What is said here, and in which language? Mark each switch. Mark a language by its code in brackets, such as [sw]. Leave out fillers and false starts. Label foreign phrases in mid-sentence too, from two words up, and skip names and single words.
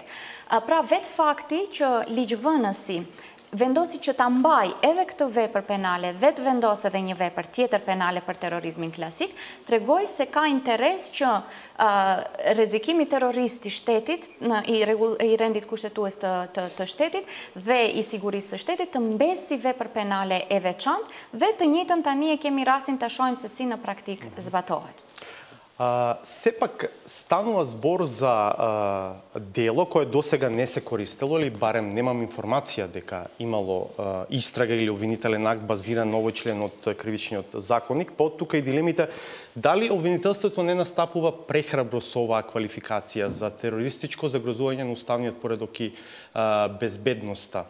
[sq] Pra vetë fakti që ligjvënësi vendosi që ta mbaj edhe këtë vepër penale dhe të vendos edhe një vepër tjetër penale për terrorizmin klasik, tregoj se ka interes që rrezikimi terrorist i shtetit, i rendit kushtetues të shtetit dhe i sigurisë së shtetit të mbesë si vepër penale e veçantë dhe të njëjtën tani e kemi rastin të shohim se si në praktik zbatohet. [mk] Сепак станува збор за дело кое досега не се користело, или барем немам информација дека имало истрага или обвинителен акт базиран на овој член од кривичниот законник, па од тука и дилемите дали обвинителството не настапува прехрабро со оваа квалификација за терористичко загрозување на уставниот поредок и безбедноста.